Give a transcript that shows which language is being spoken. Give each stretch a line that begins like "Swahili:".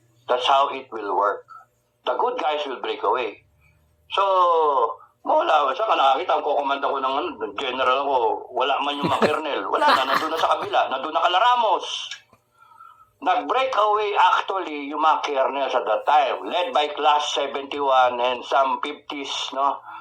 English: That's how it will work. The good guys will break away.
Filipino: So, wala, saan ka nakakita, ang kukumanda ko ng general ko, wala man yung mga colonel, wala na, nandun na sa kabila, nandun na kala Ramos.
English: Nag-break away actually
Filipino: yung mga
English: colonels at that time, led by Class 71 and some 50s, no?